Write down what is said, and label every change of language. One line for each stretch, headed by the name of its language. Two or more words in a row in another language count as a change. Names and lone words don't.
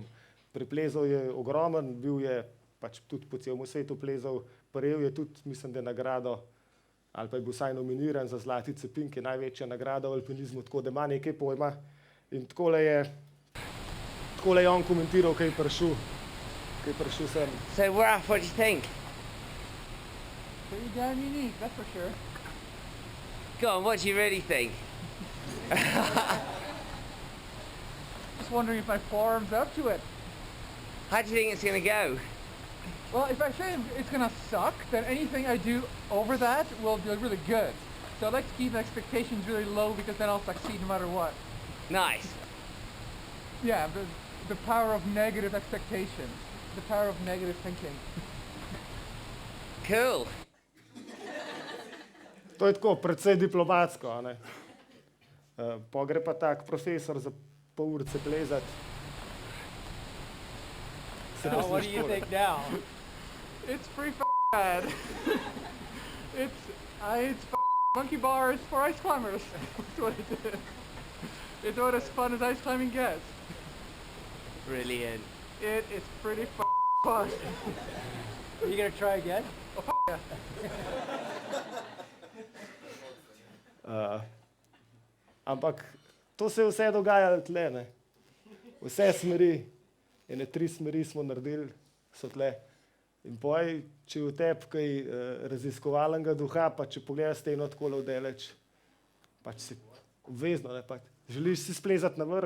Slovenian: Preplezal je ogromen, bil je pač tudi po celem svetu plezal, prejel je tudi, mislim, da je nagrado, ali pa je bil vsaj nominiran za Zlati cepin, ki je največja nagrada v alpinizmu, tako da ima nekaj pojma. In takole je on komentiral, kaj je prišel sem.
English: So, Raf, what do you think? Pretty damn unique, that's for sure. Go on, what do you really think? Just wondering if my forearm's up to it. How do you think it's going to go? Well, if I say it's gonna suck, then anything I do over that will be really good. So I like to keep expectations really low because then I'll succeed no matter what. Nice. Yeah, the power of negative expectations. The power of negative thinking. Cool.
Slovenian: To je tako, predvsej diplomatsko. A ne? Pa gre pa tak profesor za pol urice plezati.
English: So what do you think now? It's pretty bad. It's monkey bars for ice climbers. That's what it is. It's about as fun as ice climbing gets. Brilliant. It is pretty fun. Are you gonna try again? Oh, yeah.
Slovenian: Ampak to se je vse dogajalo tle, ne? Vse smeri, ene 3 smeri smo naredili, so tle. In poj, če je v tebi kaj raziskovalnega duha, pa če pogledaš steno takole vdaleč, pač si obvezno, ne, pač želiš si splezati na vrh.